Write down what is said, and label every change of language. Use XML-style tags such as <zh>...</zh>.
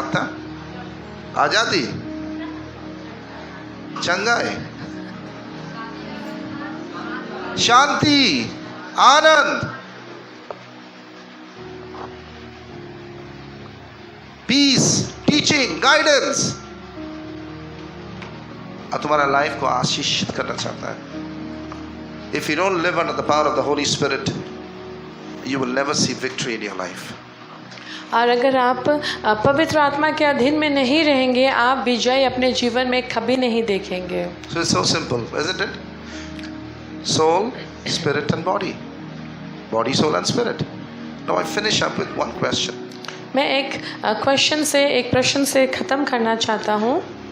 <hi>আত্মা आजादी, चंगाई, शांति, आनंद, पीस, टीचिंग, गाइडेंस, और तुम्हारा लाइफ को आशीषित करना चाहता है।</hi> <en>If you don't live under the power of the Holy Spirit, you will never see victory in your life.</en> <hi>और अगर आप पवित्र आत्मा के अधीन में नहीं रहेंगे, आप विजय अपने जीवन में कभी नहीं देखेंगे।</hi> <en>So it's so simple, isn't it? Soul, spirit and body. Body, soul and spirit. Now I finish up with one question.</en> <hi>मैं एक प्रश्न से ख़त्म करना चाहता हूँ।</hi>